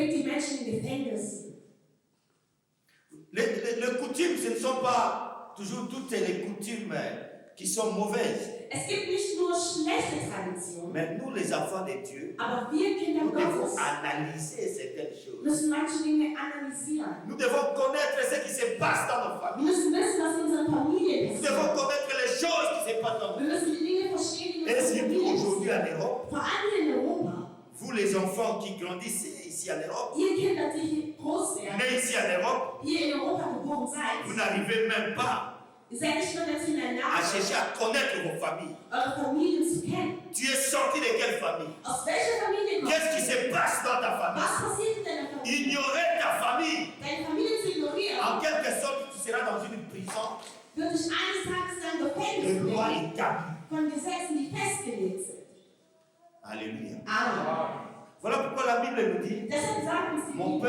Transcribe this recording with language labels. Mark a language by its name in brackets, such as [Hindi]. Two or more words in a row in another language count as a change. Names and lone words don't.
[German] Menschen in Gefängnissen. [French] Les coutumes, ce ne sont pas toujours toutes les coutumes qui sont mauvaises. [German] Es gibt nicht nur schlechte Traditionen, [French] Mais nous, les enfants de Dieu, [German] aber wir Kinder [French] nous devons [German] Gottes [French] analyser certaines choses. [German] müssen manche Dinge analysieren. [French] Nous devons connaître ce qui se passe dans nos [German] Wir [French] familles. [German] müssen wissen, was in unseren Familien [French] Nous devons [German] passiert. [French] connaître les choses qui se passent dans nos [German] Wir müssen die Dinge verstehen, die in [French] Et [German] unseren [French] surtout [German] Familien [French] aujourd'hui [German] passieren. [French] en Europe, [German] Vor allem in Europa. [French] vous les enfants qui grandissez ici en Europe, [German] Ihr Kinder, die hier groß werden, [French] nés ici en Europe, [German] hier in Europa geboren [French] vous [German] seid, [French] n'arrivez même pas [German] ihr seid nicht nur dazu in der [French] à [German] Lage, [French] chercher à connaître vos familles. [German] eure Familien zu kennen. [French] Tu es sorti de quelle famille? [German] Aus welcher Familie kommst [French] Qu'est-ce qui [German] du? [French] se passe dans ta famille? [German] Was passiert in deiner Familie? [French] Ignorer ta famille, [German] Deine Familie zu ignorieren, [French] en quelque sorte, tu seras dans une prison [German] wird dich eines Tages in ein Gefängnis [French] de loi [German] bringen, [French] établie. [German] von Gesetzen, die festgelegt sind. [French] Alléluia. Amen. Voilà pourquoi la Bible nous dit, [German] Deshalb sagt uns die [French] mon [German] Bibel,